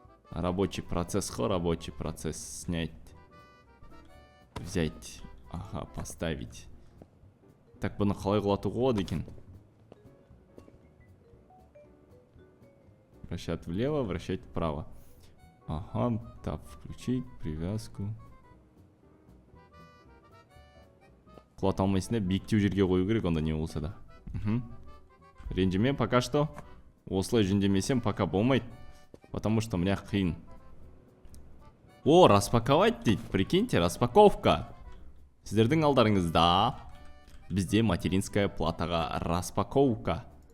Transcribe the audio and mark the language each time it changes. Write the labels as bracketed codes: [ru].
[ru] Рабочий процесс қой, рабочий процесс снять. Взять. Ага, поставить. [kk] Так, бұны қалай құлатуға болады екен? [ru] Вращать влево, вращать вправо. Ага, так, включить привязку. [kk] Құлата алмайсың да, биіктеу жерге қою керек, онда не болса да. Ренжіме [ru] пока что. [kk] Осылай жөндемесем пока болмайды. [ru] Потому что мне [kk] қиын. Распаковать дейді. [ru] Прикиньте, распаковка. [kk] Сіздердің алдарыңызда бізде материнская платаға распаковка.